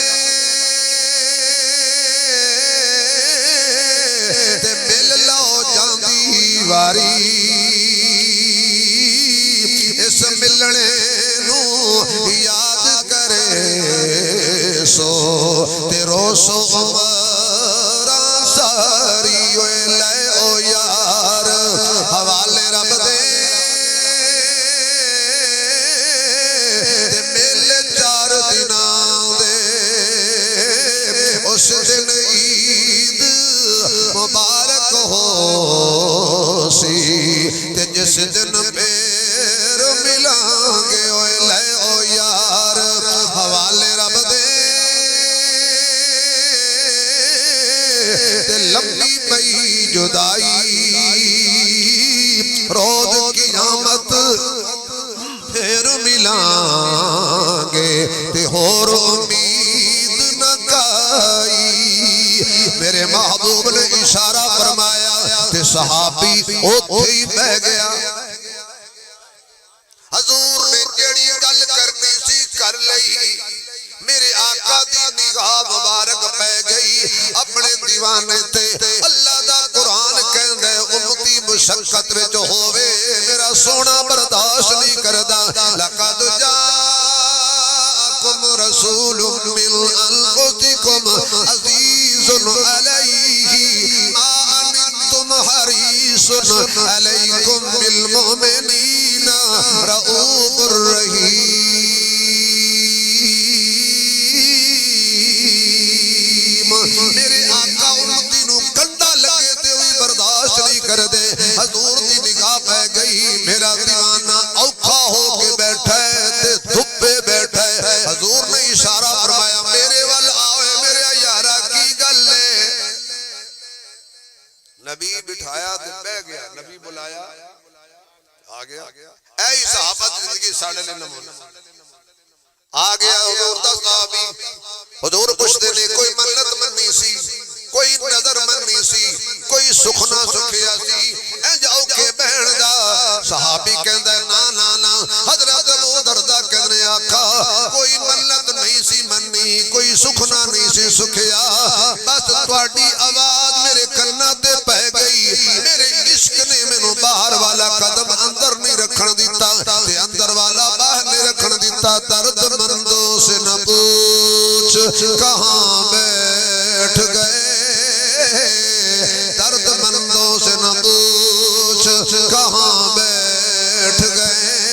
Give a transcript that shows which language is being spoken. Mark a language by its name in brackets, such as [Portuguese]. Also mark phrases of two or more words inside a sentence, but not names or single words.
[Punjabi] تے مل لو جاندی واری اس ملنے نو یاد کرے سو تے روسو عمراں ساری لے او یار حوالے رب دے تے مل 4 دناں دے اس دن عید مبارک ہو سی تے جس دن پیر ملان گے لے او یار حوالے رب دے تے لمبی پئی جدائی روز قیامت پھر ملان گے تے ہور امید نہ کائی میرے محبوب نے اشارہ فرمایا تے صحابی اوتھے ہی بہ گیا حضور نے جیڑی گل کرنی سی کر لئی میرے آقا دی نگاہ مبارک پہ گئی اپنے دیوانے تے اللہ دا قرآن کہندے امتی مشقت وچ ہووے میرا سونا برداشت نہیں کردا لقد [Arabic] جاءکم رسول من انفسکم عزیز علیہ ما عنتم حریص علیکم بالمؤمنین رؤوف [Punjabi] الرحیم میرے آقا امتی نو کنڈا لگے تے ہوئی برداشت نہیں کر دے حضور دی نگاہ پہ گئی میرا دیوانہ اوکھا ہو کے بیٹھا ہے تے دھپے بیٹھا ہے حضور نے اشارہ فرمایا میرے وال آوے میرے یارا کی گل ہے نبی بٹھایا تے بہ گیا نبی بلایا آ گیا اے صحابہ زندگی ساڑھے لے نمونہ آ گیا حضور دا صحابی حضور پوچھتے نے کوئی منت مننی سی کوئی نظر مننی سی کوئی سکھنا سکھیا سی اے جاؤ کے بہن دا صحابی کہندا نا نا نا حضرت ابو دردہ کہنے آقا کوئی منت نہیں سی مننی کوئی سکھنا نہیں سی سکھیا بس تواڈی آواز میرے کنا تے پہ گئی میرے عشق نے مینوں باہر والا قدم اندر نہیں رکھن دیتا تے اندر والا باہر نہیں رکھن دیتا [Urdu] درد مندوں سے نہ پوچھ کہاں بیٹھ گئے درد مندوں سے نہ پوچھ کہاں بیٹھ گئے